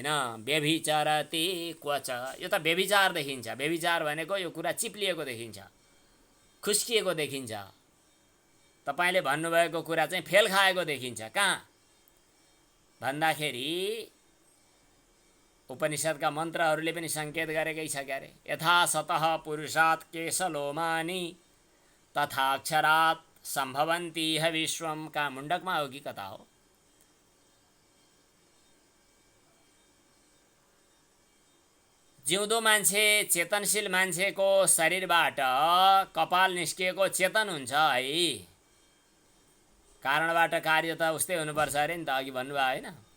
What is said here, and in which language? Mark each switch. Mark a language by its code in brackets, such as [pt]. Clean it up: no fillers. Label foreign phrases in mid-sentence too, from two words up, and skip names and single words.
[sa] व्यभिचरति क्वच, [ne] यो त व्यभिचार देखिन्छ। व्यभिचार भनेको यो कुरा चिप्लिएको देखिन्छ, खुस्किएको देखिन्छ। तपाईँले भन्नुभएको कुरा चाहिँ फेल खाएको देखिन्छ। कहाँ भन्दाखेरि उपनिषदका मन्त्रहरूले पनि सङ्केत गरेकै छ क्यारे। [sa] यथा सतः पुरुषात् केशलोमानि तथा अक्षरात् सम्भवन्ति इह विश्वम। [ne] कहाँ मुण्डकमा हो कि कता हो? जिउँदो मान्छे चेतनशील मान्छेको शरीरबाट कपाल निस्किएको चेतन हुन्छ है। कारणबाट कार्य त उस्तै हुनुपर्छ अरे नि त, अघि भन्नुभयो होइन?